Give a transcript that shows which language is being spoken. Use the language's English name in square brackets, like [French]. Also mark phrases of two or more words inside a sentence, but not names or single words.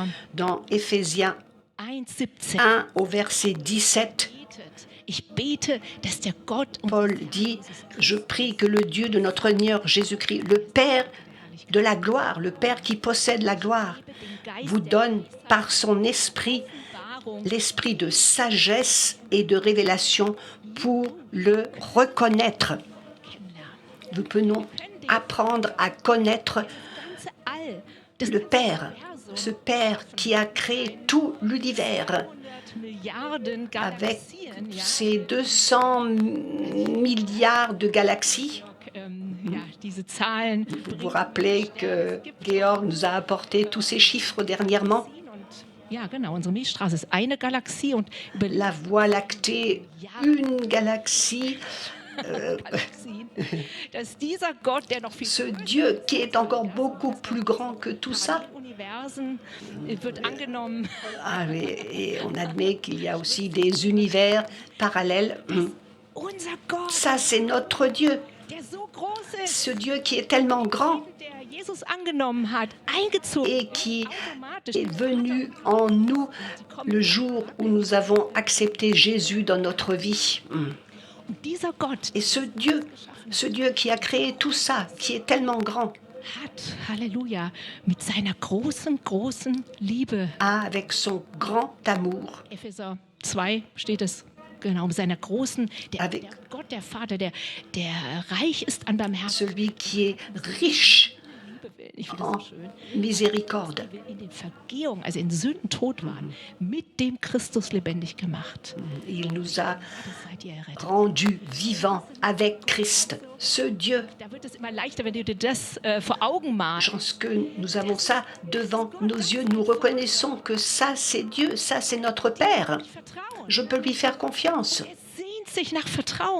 [French] Dans Éphésiens 1,17? 1 au verset 17, [German] Ich bete, dass der Gott und [French] Paul dit « Je prie que le Dieu de notre Seigneur Jésus-Christ, le Père de la gloire, le Père qui possède la gloire, vous donne par son esprit l'esprit de sagesse et de révélation pour le reconnaître. » Nous pouvons apprendre à connaître [German] ganze All, das [French] le Père, ce Père qui a créé tout l'univers [German] Milliarden [French] avec [German] Galaxien, ja, [French] ses 200 milliards de galaxies. [German] Diese Zahlen. [French] Vous vous rappelez que Georg nous a apporté tous ces chiffres dernièrement. [German] Ja, genau. Unsere Milchstraße ist eine Galaxie und über [French] La Voie lactée, une galaxie. [German] Galaxien, dass dieser Gott, der noch viel [French] Ce Dieu qui est encore beaucoup plus grand que tout ça. [German] Universen wird angenommen. [French] Ah, et on admet qu'il y a aussi des univers parallèles. [German] Unser Gott, [French] Ça, c'est notre Dieu. [German] der so groß ist, [French] Ce Dieu qui est tellement grand [German] der Jesus angenommen hat, eingezogen [French] et qui [German] automatisch. [French] est venu en nous le jour où nous avons accepté Jésus dans notre vie. [German] Und dieser Gott [French] Et ce Dieu qui a créé tout ça, qui est tellement grand, [German] hat, Halleluja, mit seiner großen, großen Liebe, [French] a avec son grand amour, [German] Epheser 2 steht es, genau, mit seiner großen, der [French] Avec- [German] Gott, der Vater, der reich ist an Barmherzigkeit, [French] celui qui est riche [German] ich finde [French] en [German] das so schön, [French] miséricorde. [German] wir in den Vergehungen, also in Sünden tot waren, mit dem Christus lebendig gemacht. [French] Il nous a [German] Das seid ihr errettet. [French] rendus vivants avec Christ. Ce Dieu, [German] Da wird es immer leichter, wenn du dir das vor Augen [French] je [German] malst. [French] pense que nous avons ça devant nos yeux. Nous reconnaissons que ça, c'est Dieu, ça, c'est notre Père. [German] Vertrauen. [French] Je peux lui faire confiance. [German] Er sehnt sich nach Vertrauen.